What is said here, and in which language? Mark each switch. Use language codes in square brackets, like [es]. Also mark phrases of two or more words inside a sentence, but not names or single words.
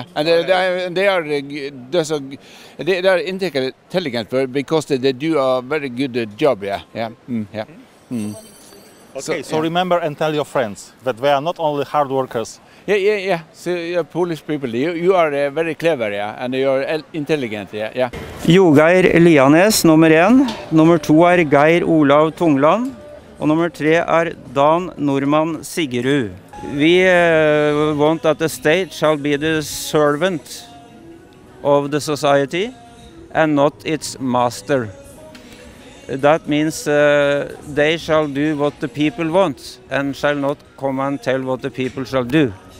[en] And they are intelligent because they do a very good job. Yeah. Okay, so remember and tell your friends that they are not only hard workers. Yeah. So Polish people, you are very clever, and you are intelligent, yeah. [no] Jogeir Elianes, nummer 1. Nummer 2 er Geir Olav Tungland. Og nummer 3 er Dan Normann Sigerud. [en] We want that the state shall be the servant of the society and not its master. That means they shall do what the people want and shall not come and tell what the people shall do.